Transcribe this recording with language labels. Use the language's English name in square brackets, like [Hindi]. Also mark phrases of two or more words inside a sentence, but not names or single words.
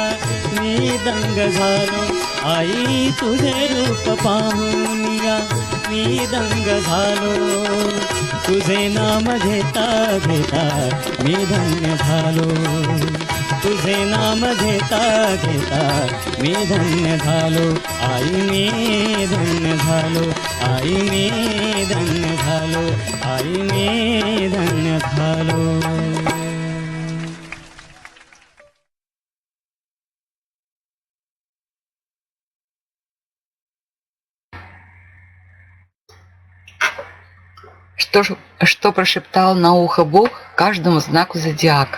[Marathi] मी दंग झालो, आई तुझे रूप पाहुनिया मी दंग झालो, तुझे नाम घेता घेता मी धन्य झालो, तुझे नाम घेता घेता मी धन्य झालो, आई मी धन्य झालो, आई मी धन्य झालो, आई मी धन्य झालो. [Russian] Что прошептал на ухо Бог каждому знаку зодиака?